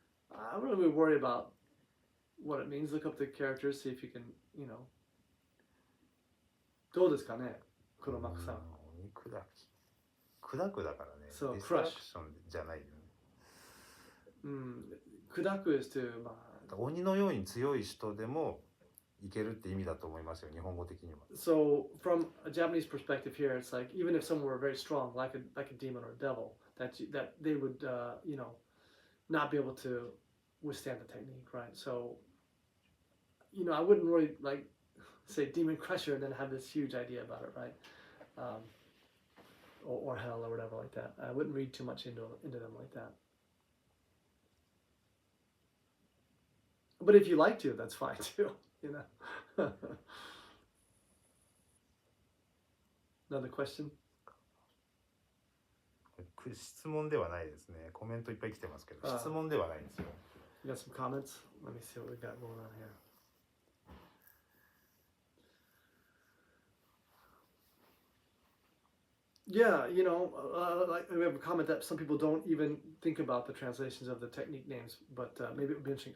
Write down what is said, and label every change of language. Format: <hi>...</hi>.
<en>I don't really worry about what it means. Look up the characters, see if you can,</en> <ja>どうですかね、黒幕さん。お肉だき。砕くだからね。そう、ディストラクションじゃないよね。</ja> <en>砕く is to,</en> <ja>鬼のように強い人でもいけるって意味だと思いますよ、日本語的には。</ja> <en>So from a Japanese perspective here, it's like even if someone were very strong, like a demon or a devil, that they would not be able to withstand the technique, right? So I wouldn't really like say demon crusher and then have this huge idea about it, right? Or hell or whatever like that. I wouldn't read too much into them like that. But if you like to, that's fine too. Another question?</en> <ja>質問ではないですね。コメントいっぱい来てますけど、ああ質問ではないんですよ。</ja> <en>You got some comments? Let me see what we got going on here. Yeah, you know, like we have a comment that some people don't even think about the translations of the technique names, but maybe it would be interesting.</en>